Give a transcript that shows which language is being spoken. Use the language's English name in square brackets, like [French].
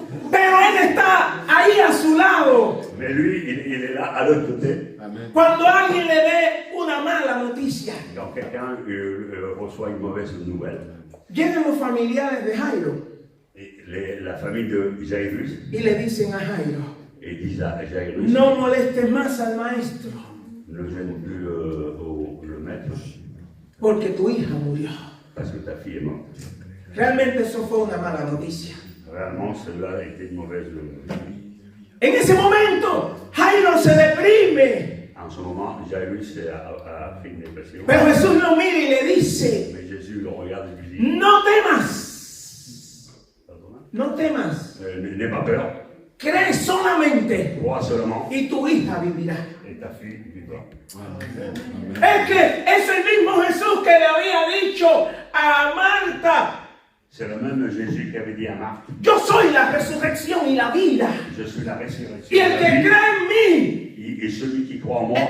[Spanish] Pero Él está ahí a su lado [French] Mais lui, il est là à l'autre côté. [Spanish] cuando alguien le dé una mala noticia. [French] Quand quelqu'un reçoit une mauvaise nouvelle, [Spanish] Llegan los familiares de Jairo [French] et la famille de Jairus, [Spanish] y le dicen a Jairo, [French] et disent à Jairus, [Spanish] no molestes más al maestro [French] ne gêne plus le maître, [Spanish] porque tu hija murió. [French] parce que ta fille est morte. [Spanish] Realmente eso fue una mala noticia. [French] Réellement, cela a été une mauvaise nouvelle. [Spanish] En ese momento, Jairo se deprime. [French] En ce moment, Jairus a fait une dépression. [Spanish] Pero Jesús lo mira y le dice, [French] Mais Jésus le regarde et lui dit, [Spanish] no temas, [French] pardon, [Spanish] no temas, [French] n'aie pas peur, [Spanish] cree solamente [French] crois seulement [Spanish] y tu hija vivirá. [French] et ta fille vivra. [Spanish] Es que es el mismo Jesús que le había dicho a Marta, [French] C'est le même Jésus qui avait dit à Marthe, [Spanish] yo soy la resurrección y la vida. [French] je suis la résurrection [Spanish] Y [French] et [Spanish] el [French] la [Spanish] que [French] vie. [Spanish] cree en mí, [French] Et celui qui croit en moi,